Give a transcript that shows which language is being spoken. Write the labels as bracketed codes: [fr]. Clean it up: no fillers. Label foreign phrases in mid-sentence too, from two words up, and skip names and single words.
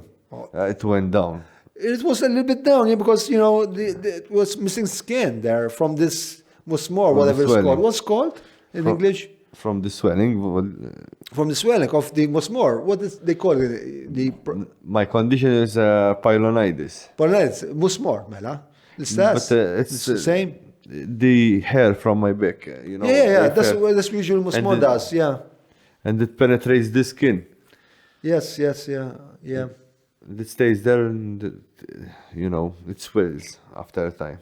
[en] It went down. It was a little bit down, because it was missing skin there from this musmore, whatever it's called. What's it called in English? From the swelling. From the swelling of the musmore. What is they call it? My condition is pylonitis. Pylonitis, musmore, mela. It's the same. The hair from my back, Yeah. That's what this usual musmore does. Yeah. And it penetrates the skin. Yes. Yeah. It stays there, and it swells after a time.